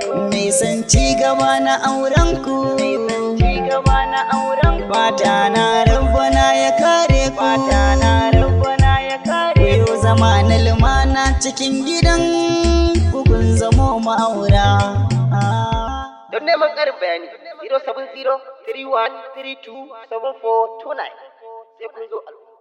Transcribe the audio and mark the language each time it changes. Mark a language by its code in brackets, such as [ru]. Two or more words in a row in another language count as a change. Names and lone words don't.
[ha] Mai son ci gaba na auren ku. Fata na Rabbana ya kare ku. Ku yo zama na lumana cikin gidan ku, kun zamo ma'aura. Don neman ƙarin bayani, zero seven zero three one three two seven four two nine. Sai kun zo al'umma.